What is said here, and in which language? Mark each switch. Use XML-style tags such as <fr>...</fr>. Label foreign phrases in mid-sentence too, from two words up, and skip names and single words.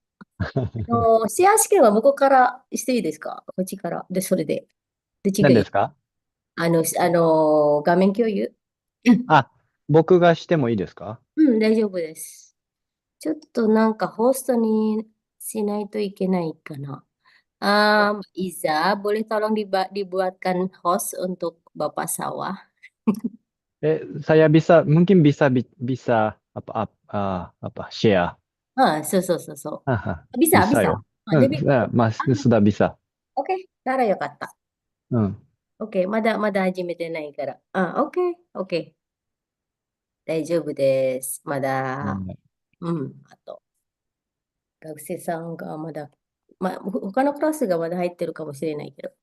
<ja>シェア試験は向こうからしていいですか？こっちから。で、それで。どっちがいい？何ですか？画面共有。うん、あ、僕がしてもいいですか？うん、大丈夫です。ちょっとなんかホストにしないといけないかな。</ja> <id>Iza, boleh tolong dibuatkan host untuk Bapak Sawah? Saya mungkin bisa apa share. So, so, so, so. Haha, Bisa, bisa bisa. yo. Mas sudah bisa.</id> <ja>オッケー。ならよかった。うん。オッケー。まだ始めてないから。オッケー。オッケー。大丈夫です。まだ、あと、学生さんがまだ、他のクラスがまだ入ってるかもしれないけど。</ja>